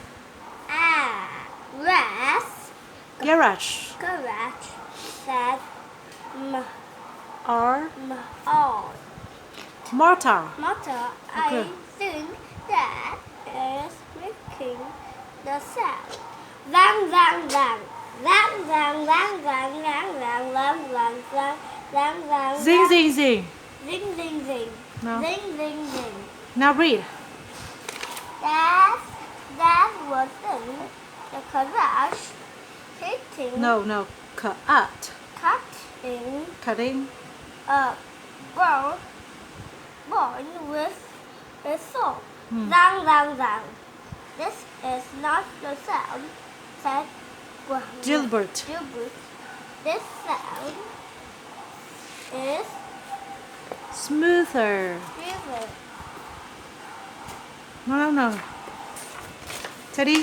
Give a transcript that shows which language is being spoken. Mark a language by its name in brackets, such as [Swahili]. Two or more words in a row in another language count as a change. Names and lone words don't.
[English] Garage. Said Or all. mortar. Motor, Okay. I think that is making the sound. Vang, vang, vang. Vang, vang, vang, vang, vang, vang, vang, vang, vang, vang, vang. Zing, zing, zing. Zing, zing, zing. No. Zing, zing, zing. Now read. That was in the garage hitting, No. Cut. cutting Cutting. a ball with a saw. Hmm. Zang, zang, zang. This is not the sound, said Gilbert. This sound is Smoother. river. No. Teddy.